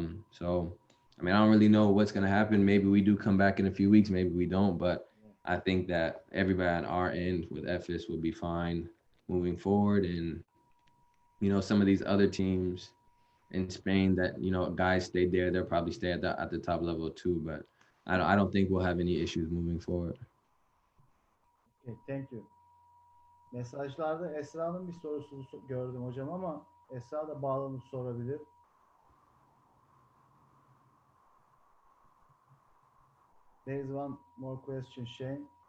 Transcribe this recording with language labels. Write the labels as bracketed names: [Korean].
[English] So, I don't really know what's going to happen. Maybe we do come back in a few weeks, maybe we don't, but I think that everybody on our end with EFIS will be fine moving forward. And, some of these other teams in Spain that, guys stayed there, they'll probably stay at the top level too. But I don't think we'll have any issues moving forward. Okay, thank you. [Turkish] Mesajlarda Esra'nın bir sorusunu gördüm hocam ama Esra da bağlanıp sorabilir. [English] There is one more question, Shane.